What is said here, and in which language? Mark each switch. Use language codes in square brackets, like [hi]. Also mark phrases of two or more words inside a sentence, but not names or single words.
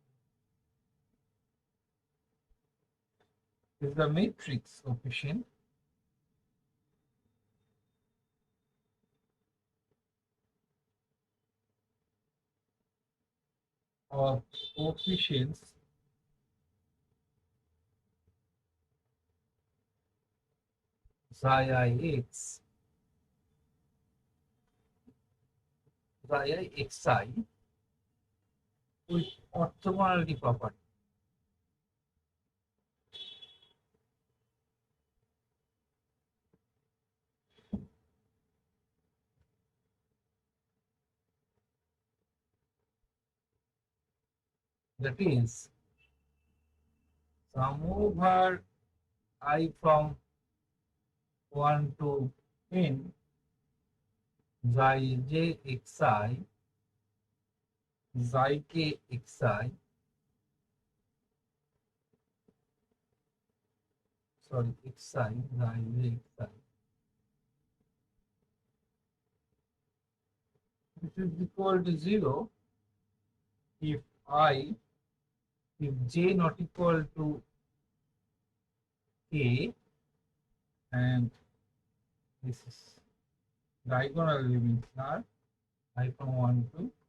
[en] is the matrix coefficient of coefficients xi x xi xi with orthogonality property. That is, sum over I from 1 to n xi j xi xi k xi, sorry, xi xi j xi, which is equal to 0 if j not equal to k, and this is diagonal elements are I from 1 to